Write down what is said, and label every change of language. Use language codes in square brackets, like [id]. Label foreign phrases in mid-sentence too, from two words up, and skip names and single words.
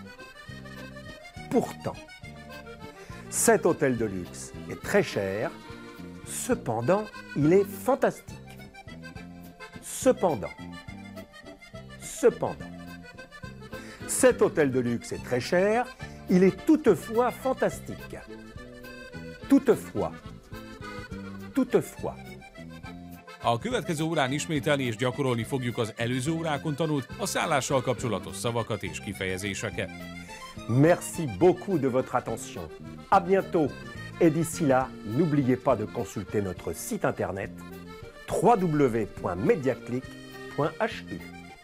[fr] Cet hôtel de luxe est très cher, cependant il est fantastique. Cependant. Cet hôtel de luxe est très cher, il est toutefois fantastique. Toutefois. [hu] A következő órán ismételni és gyakorolni fogjuk az előző órákon tanult a szállással kapcsolatos szavakat és kifejezéseket. [fr] Merci beaucoup de votre attention. À bientôt. Et d'ici là, n'oubliez pas de consulter notre site internet www.mediaclick.hu.